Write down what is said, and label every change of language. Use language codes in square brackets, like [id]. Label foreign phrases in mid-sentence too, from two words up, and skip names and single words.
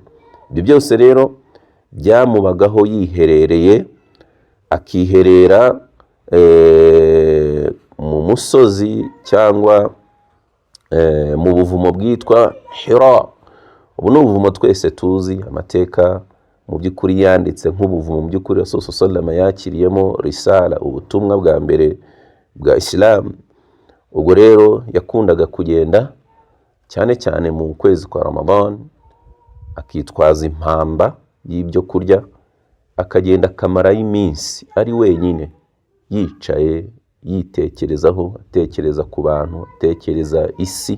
[rw] Ibyo byose rero byamubagaho yiherereye, akiherera mu musozi cyangwa mu buvumo bwitwa Hira. Ubu ni ubuvumo twese tuzi, amateka mu by'ukuri yanditse nk'ubuvumo mu by'ukuri [ar] Rasul sallallahu [rw] yakiriyemo risala, ubutumwa bwa mbere bwa Islam. Ubwo rero yakundaga kugenda cyane cyane mu kwezi kwa Ramadan, akitwaza impamba y'ibyo kurya, akagenda akamara y'iminsi ari wenyine yicaye yitekerezaho, atekereza ku bantu, atekereza isi.